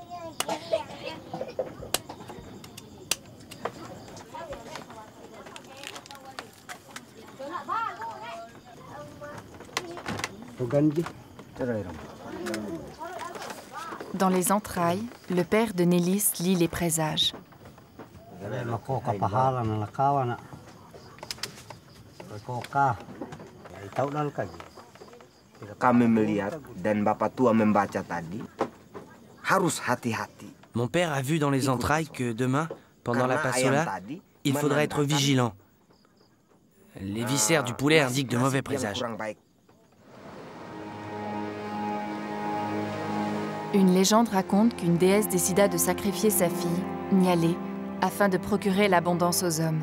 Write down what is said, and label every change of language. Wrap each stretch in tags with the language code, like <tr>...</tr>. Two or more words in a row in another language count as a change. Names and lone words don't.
<fr>Dans les entrailles, le père de Nélis lit les présages.</fr> <id>Kami melihat dan Bapak tua membaca tadi, harus hati-hati.</id> <fr>Mon père a vu dans les entrailles que demain, pendant la pasola, il faudra être vigilant. Les viscères du poulet indiquent de mauvais présages. Une légende raconte qu'une déesse décida de sacrifier sa fille, Nyalé, afin de procurer l'abondance aux hommes.</fr>